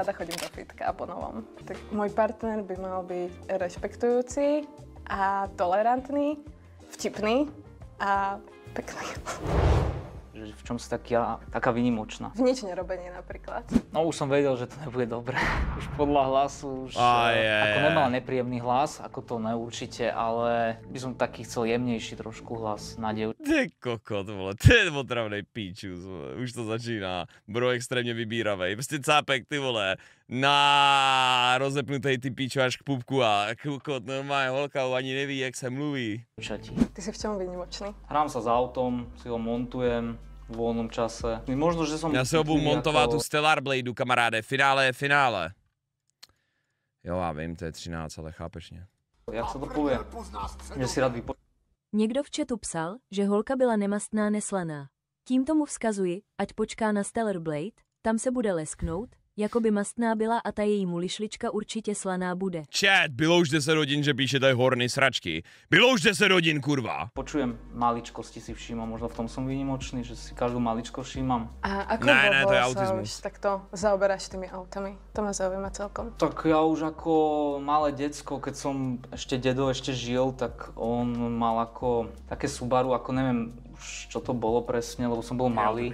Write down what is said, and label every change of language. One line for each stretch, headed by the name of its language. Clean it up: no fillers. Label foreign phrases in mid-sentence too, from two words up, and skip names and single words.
Slovak: Ale rada chodím do fitka po novom. Tak môj partner by mal byť rešpektujúci a tolerantný, vtipný a pekný. že v čom si taká výnimočná. V nič nerobení napríklad. No už som vedel, že to nebude dobre. Už podľa hlasu, ako nemala nepríjemný hlas, ako to neurčite, ale by som taký chcel jemnejší trošku hlas na dievča.
Czech: Ty kokot, vole, to je otravnej píčus, vole. Už to začíná. Bro extrémně vybíravej. Prostě cápek, ty vole, na rozepnutej ty píčo až k pupku a kokot, normálně holka ani neví, jak se mluví.
Slovak: Ty si v čom výnimočný? Hrám sa s autom, si ho montujem v voľnom čase. Možno, že som...
Czech: Já se obu montovat tu Stellar Bladeu, kamaráde, finále je finále. Jo, já vím, to je 13, ale chápeš mě.
Slovak: Jak se to povie? Že si rád
Czech: Někdo v chatu psal, že holka byla nemastná neslaná. Tím tomu vzkazuji, ať počká na Stellar Blade, tam se bude lesknout, jako by mastná byla a ta její mulišlička určitě slaná bude. Chat, bylo už 10 hodin, že píše tady horny sračky. Bylo už 10 hodin, kurva.
Slovak: Počujem maličkosti si všímam, možno v tom som výnimočný, že si každú maličko všímam. A ako
Czech: Ne, to je
Slovak: sa autizmus. už takto zaoberáš tými autami? To ma zaujíma celkom. Tak ja už ako malé decko, keď som dedo ešte žil, tak on mal ako také Subaru, ako neviem už čo to bolo presne, lebo som bol malý.